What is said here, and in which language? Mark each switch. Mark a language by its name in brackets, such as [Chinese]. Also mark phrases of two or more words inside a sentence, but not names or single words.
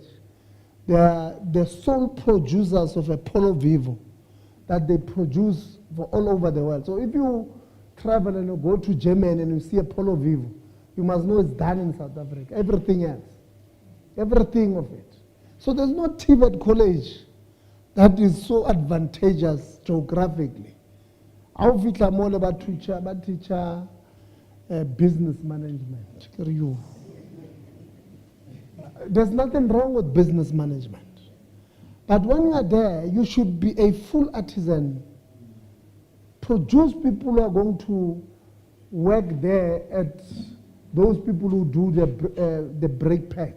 [English] They are the sole producers of a Polo Vivo that they produce for all over the world. So if you travel and you go to Germany and you see a Polo Vivo, you must know it's done in South Africa. Everything else, everything of it. So there's no TVET college that is so advantageous geographically. [Southern Sotho] How fitla mole ba teacher [English] business management. There's nothing wrong with business management. But when you are there, you should be a full artisan. Produce people who are going to work there at those people who do the brake pads.